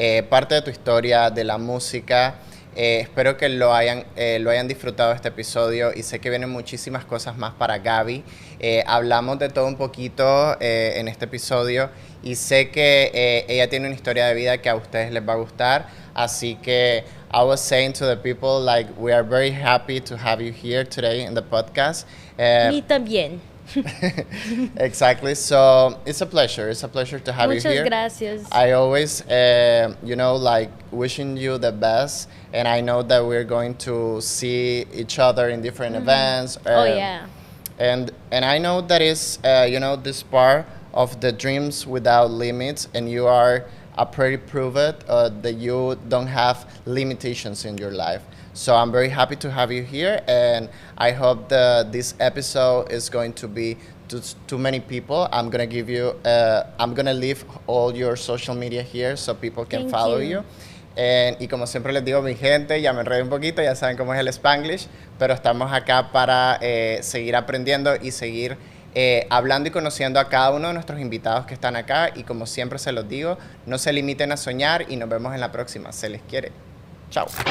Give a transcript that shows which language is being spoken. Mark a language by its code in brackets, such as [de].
[es] Parte de tu historia, de la música. Espero que lo hayan disfrutado este episodio, y sé que vienen muchísimas cosas más para Gabby. Hablamos de todo un poquito en este episodio, y sé que ella tiene una historia de vida que a ustedes les va a gustar. Así que [en] I was saying to the people, like, we are very happy to have you here today in the podcast. [es] Me también. [en] Exactly. So it's a pleasure. It's a pleasure to have you here. [es] Muchas gracias. [en] I always, like, wishing you the best. And I know that we're going to see each other in different events. Oh, yeah. And I know that is, this part of the dreams without limits. And you are a pretty proof it that you don't have limitations in your life. So I'm very happy to have you here, and I hope that this episode is going to be to many people. I'm gonna give you, I'm gonna leave all your social media here so people can follow you. [es] Y como siempre les digo, mi gente, ya me enredé un poquito, ya saben cómo es el Spanglish, pero estamos acá para seguir aprendiendo y seguir hablando y conociendo a cada uno de nuestros invitados que están acá. Y como siempre se los digo, no se limiten a soñar, y nos vemos en la próxima. Se les quiere. Chao.